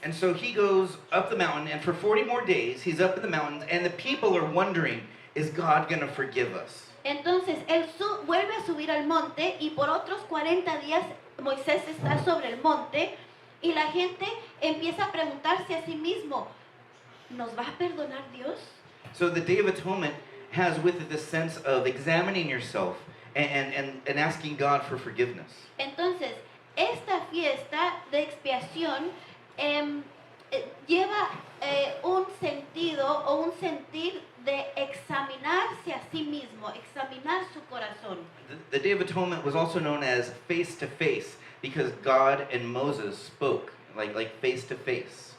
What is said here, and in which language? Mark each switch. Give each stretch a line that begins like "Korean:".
English: And so he goes up the mountain, and for 40 more days, he's up in the mountains, and the people are wondering, is God going to forgive us?
Spanish: Entonces él vuelve a subir al monte y por otros 40 días Moisés está sobre el monte y la gente empieza a preguntarse a sí mismo, ¿nos va a perdonar Dios?
English: So the Day of Atonement has with it the sense of examining yourself and asking God for forgiveness.
Spanish: Entonces, esta fiesta de expiación lleva un sentido o un sentir de examinarse a sí mismo, examinar su corazón.
English: The Day of Atonement was also known as face to face because God and Moses spoke like face to face.